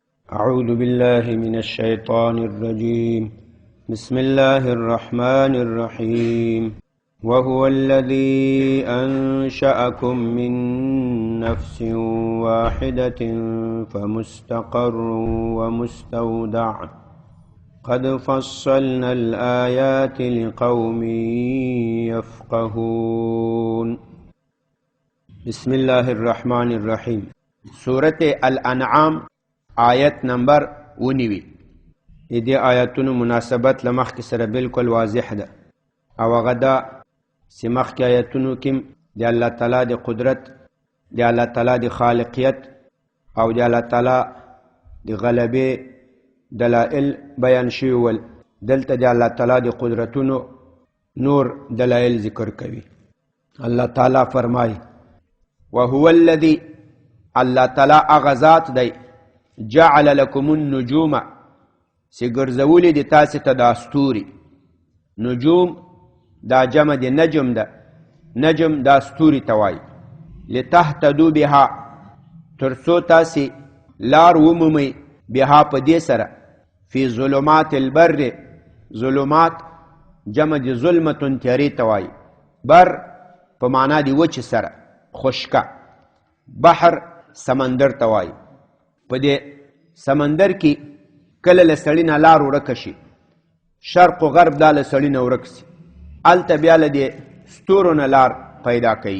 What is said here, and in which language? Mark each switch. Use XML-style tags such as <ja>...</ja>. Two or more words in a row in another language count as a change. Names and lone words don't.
<ar>أعوذ بالله من الشيطان الرجيم بسم الله الرحمن الرحيم وهو الذي أنشأكم من نفس واحدة فمستقر ومستودع قد فصلنا الآيات لقوم يفقهون. بسم الله الرحمن الرحيم. سورة الانعام آیت نمبر 19.</ar> <ps>دې آیاتونو مناسبت لمخکې سره بالکل واضح ده او هغه دا چې مخکې آیاتونو کې د الله تعالی د قدرت، د الله تعالی د خالقیت او د الله تعالی د غلبې دلائل بیان شوي ول. دلته د الله تعالی د قدرتونو نور دلائل ذکر کوي. الله تعالی فرمایي</ps> <ar>وهو الذي،</ar> <ps>الله تعالی هغه ذات دی،</ps> <ar>جعل لكم النجوم،</ar> <ps>چې ګرځولي دي تاسې ته دا ستوري. نجوم دا جمع د نجم ده، نجم دا ستوري ته وایي.</ps> <ar>لتهتدوا بها،</ar> <ps>تر څو تاسې لار ومومئ بها په دې سره.</ps> <ar>فی ظلمات البر،</ar> <ps>ظلمات جمع د ظلمتون تیارې ته وایي. بر په معنا د وچې سره، خشکه. بحر سمندر ته وایي. په دې سمندر کې کله له سړي نه لار ورکه شي، شرق و غرب دا له سړي نه ورک شي، هلته بیا له دې ستورو نه لار پیدا کوي.</ps>